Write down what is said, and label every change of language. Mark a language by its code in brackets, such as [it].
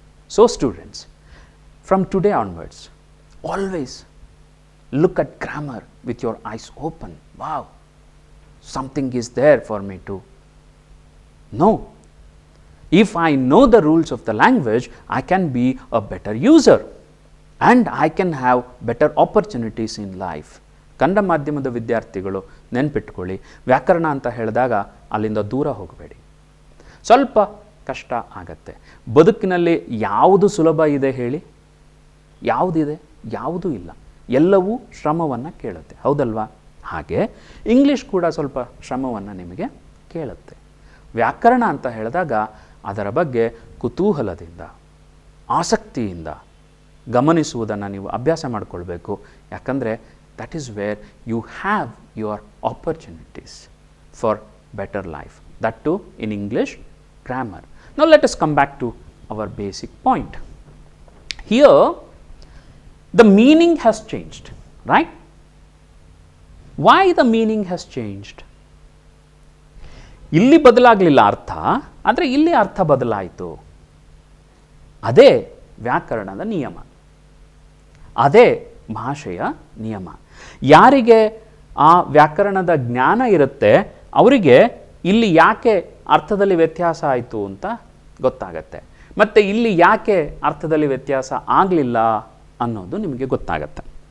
[en] So, students, from today onwards, always look at grammar with your eyes open. Wow, something is there for me to know. If I know the rules of the language, I can be a better user. and I can have better opportunities in life. [kn] Kannada ಮಾಧ್ಯಮದ ವಿದ್ಯಾರ್ಥಿಗಳು ನೆನಪಿಟ್ಕೊಳ್ಳಿ, ವ್ಯಾಕರಣ ಅಂತ ಹೇಳಿದಾಗ ಅಲ್ಲಿಂದ ದೂರ ಹೋಗಬೇಡಿ. ಸ್ವಲ್ಪ ಕಷ್ಟ ಆಗತ್ತೆ. ಬದುಕಿನಲ್ಲಿ ಯಾವುದು ಸುಲಭ ಇದೆ ಹೇಳಿ? ಯಾವುದಿದೆ? ಯಾವುದೂ ಇಲ್ಲ. ಎಲ್ಲವೂ ಶ್ರಮವನ್ನು ಕೇಳುತ್ತೆ, ಹೌದಲ್ವಾ? ಹಾಗೆ ಇಂಗ್ಲೀಷ್ ಕೂಡ ಸ್ವಲ್ಪ ಶ್ರಮವನ್ನು ನಿಮಗೆ ಕೇಳುತ್ತೆ. ವ್ಯಾಕರಣ ಅಂತ ಹೇಳಿದಾಗ ಅದರ ಬಗ್ಗೆ ಕುತೂಹಲದಿಂದ, ಆಸಕ್ತಿಯಿಂದ ಗಮನಿಸುವುದನ್ನು ನೀವು ಅಭ್ಯಾಸ ಮಾಡಿಕೊಳ್ಬೇಕು. ಯಾಕಂದರೆ [en] that is where you have your opportunities for better life. That too in English grammar. Now let us come back to our basic point. Here the meaning has changed, right? Why the meaning has changed? [kn] ಇಲ್ಲಿ ಬದಲಾಗಲಿಲ್ಲ ಅರ್ಥ, ಆದರೆ ಇಲ್ಲಿ ಅರ್ಥ ಬದಲಾಯಿತು. ಅದೇ ವ್ಯಾಕರಣದ ನಿಯಮ, ಅದೇ ಭಾಷೆಯ ನಿಯಮ. ಯಾರಿಗೆ ಆ ವ್ಯಾಕರಣದ ಜ್ಞಾನ ಇರುತ್ತೆ ಅವರಿಗೆ ಇಲ್ಲಿ ಯಾಕೆ ಅರ್ಥದಲ್ಲಿ ವ್ಯತ್ಯಾಸ ಆಯಿತು ಅಂತ ಗೊತ್ತಾಗತ್ತೆ, ಮತ್ತು ಇಲ್ಲಿ ಯಾಕೆ ಅರ್ಥದಲ್ಲಿ ವ್ಯತ್ಯಾಸ ಆಗಲಿಲ್ಲ ಅನ್ನೋದು ನಿಮಗೆ ಗೊತ್ತಾಗತ್ತೆ.